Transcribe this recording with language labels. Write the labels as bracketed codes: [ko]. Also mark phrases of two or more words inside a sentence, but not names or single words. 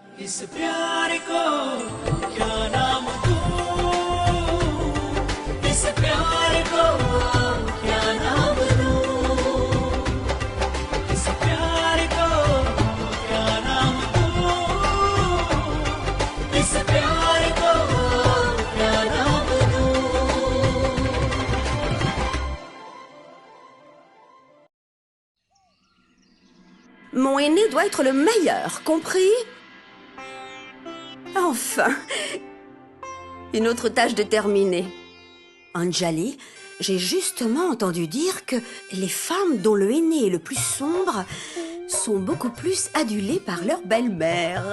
[hi] प्यार को क्या नाम दूं, इस प्यार को क्या नाम दूं, इस प्यार को क्या नाम दूं, इस प्यार को क्या नाम दूं। [fr] Mon aîné doit être le meilleur, compris? Enfin, une autre tâche de terminée. Anjali, j'ai justement entendu dire que les femmes dont le aîné est le plus sombre sont beaucoup plus adulées par leur belle-mère.